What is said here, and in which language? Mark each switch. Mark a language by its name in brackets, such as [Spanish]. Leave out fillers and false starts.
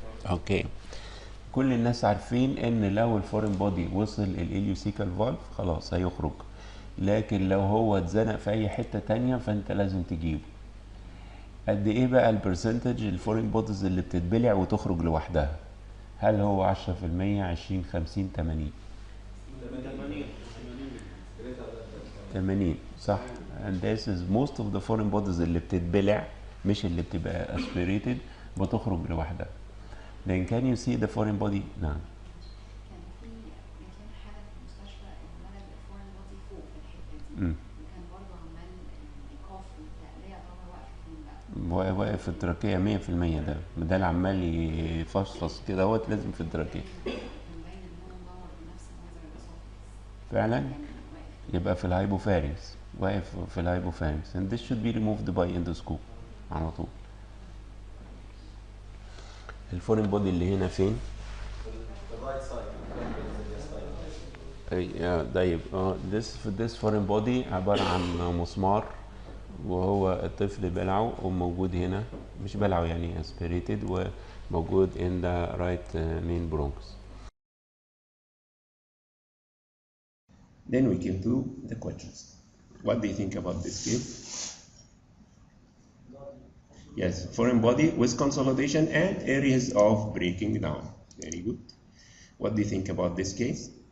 [Arabic] اوكي، كل الناس عارفين ان لو الفورين بودي وصل الاليوسيكال فالف خلاص هيخرج، لكن لو هو اتزنق في اي حته تانية فانت لازم تجيبه. قد ايه بقى البرسنتج الفورين بوديز اللي بتتبلع وتخرج لوحدها؟ هل هو 10%، 20، 50، 80؟ 80 صح. [English] and this is most of the foreign bodies [Arabic] اللي بتتبلع مش اللي بتبقى [English] aspirated [Arabic] بتخرج لوحدها. [English] Then can you see the foreign body? [Arabic] نعم. كان في حالة في المستشفى الولد الفورن بودي فوق في الحتة دي مم. وكان برضه عمال يقاف وبتاع لا يعتبر واقف فين بقى؟ واقف في التراكية 100%. ده اللي عمال يفصفص كده اهوت لازم في التراكية كان باين ان هو مدور بنفس المنظر الاسوفيس فعلا. يعني واقف يبقى في الهايبوفارينكس، واقف في الهايبوفارينكس [English] and this should be removed by endoscope [Arabic] على طول. الفورين بودي اللي هنا فين؟ طيب [English] this foreign body [Arabic] عبارة عن مسمار وهو الطفل بلعه وموجود هنا، مش بلعه يعني aspirated وموجود [English] in the right main bronch. Then we came to the questions. What do you think about this case? Yes, foreign body with consolidation and areas of breaking down. Very good. What do you think about this case?